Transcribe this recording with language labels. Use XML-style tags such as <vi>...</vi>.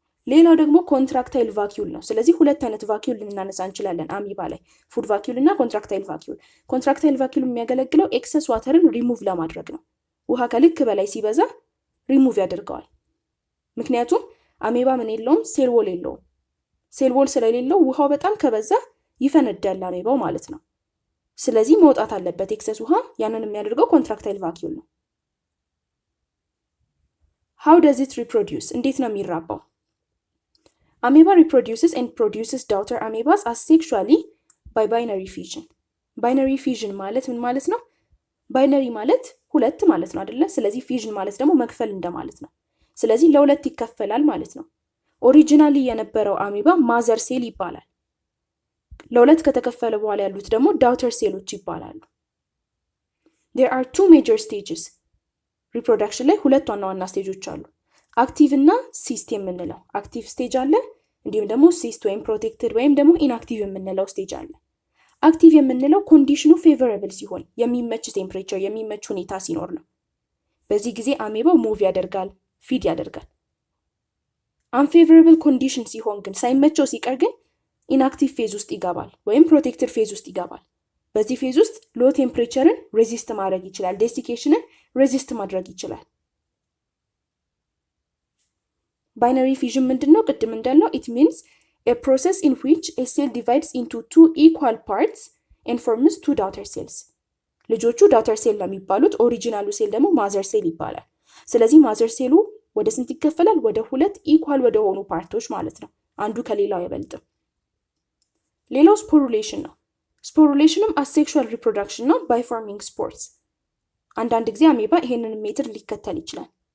<am>ሌላው ደግሞ ኮንትራክታይል ቫኪዩል ነው። ስለዚህ ሁለት አይነት ቫኪዩል ልናነሳ እንችላለን አሚባ ላይ፣ ፉድ ቫኪዩል እና ኮንትራክታይል ቫኪዩል። ኮንትራክታይል ቫኪዩል የሚያገለግለው ኤክሰስ ዋተርን ሪሙቭ ለማድረግ ነው። ውሃ ከልክ በላይ ሲበዛ ሪሙቭ ያደርገዋል። ምክንያቱም አሜባ ምን የለውም? ሴል ዎል የለውም። ሴል ዎል ስለሌለው ውሃው በጣም ከበዛ ይፈነዳል አሜባው ማለት ነው። ስለዚህ መውጣት አለበት ኤክሰስ ውሃ። ያንን የሚያደርገው ኮንትራክታይል ቫኪዩል ነው።</am> <en>how does it reproduce?</en> <am>እንዴት ነው የሚራባው?</am> <en>Amoeba reproduces and produces daughter amoebas asexually by binary fission.</en> <am>Binary fission ማለት ምን ማለት ነው? ባይነሪ ማለት ሁለት ማለት ነው አይደለ? ስለዚህ ፊዥን ማለት ደግሞ መክፈል እንደማለት ነው። ስለዚህ ለሁለት ይከፈላል ማለት ነው። ኦሪጂናሊ የነበረው አሜባ ማዘር ሴል ይባላል። ለሁለት ከተከፈለ በኋላ ያሉት ደግሞ ዳውተር ሴሎች ይባላሉ።</am> <en>there are two major stages reproduction</en> <am>ላይ ሁለት ዋና ዋና ስቴጆች አሉ። አክቲቭ እና ሲስት የምንለው አክቲቭ ስቴጅ አለ፣ እንዲሁም ደግሞ ሲስት ወይም ፕሮቴክትድ ወይም ደግሞ ኢንአክቲቭ የምንለው ስቴጅ አለ። አክቲቭ የምንለው ኮንዲሽኑ ፌቨራብል ሲሆን የሚመች ቴምፕሬቸር የሚመች ሁኔታ ሲኖር ነው። በዚህ ጊዜ አሜባው ሙቭ ያደርጋል፣ ፊድ ያደርጋል። አንፌቨራብል ኮንዲሽን ሲሆን ግን ሳይመቸው ሲቀር ግን ኢንአክቲቭ ፌዝ ውስጥ ይገባል ወይም ፕሮቴክትድ ፌዝ ውስጥ ይገባል። በዚህ ፌዝ ውስጥ ሎ ቴምፕሬቸርን ሬዚስት ማድረግ ይችላል፣ ዴሲኬሽንን ሬዚስት ማድረግ ይችላል። ባይነሪ ፊዥን ምንድነው? ቅድም እንዳለው</am> <en>it means a process in which a cell divides into two equal parts and forms two daughter cells.</en> <am>ልጆቹ ዳውተር ሴል ነው የሚባሉት፣ ኦሪጂናሉ ሴል ደግሞ ማዘር ሴል ይባላል። ስለዚህ ማዘር ሴሉ ወደ ስንት ይከፈላል? ወደ ሁለት ኢኳል ወደ ሆኑ ፓርቶች ማለት ነው። አንዱ ከሌላው አይበልጥም። ሌላው ስፖሩሌሽን ነው። ስፖሩሌሽንም አሴክሹዋል ሪፕሮዳክሽን ነው ባይ ፎርሚንግ ስፖርስ። አንዳንድ ጊዜ አሜባ ይሄንን ሜትድ ሊከተል ይችላል።</am>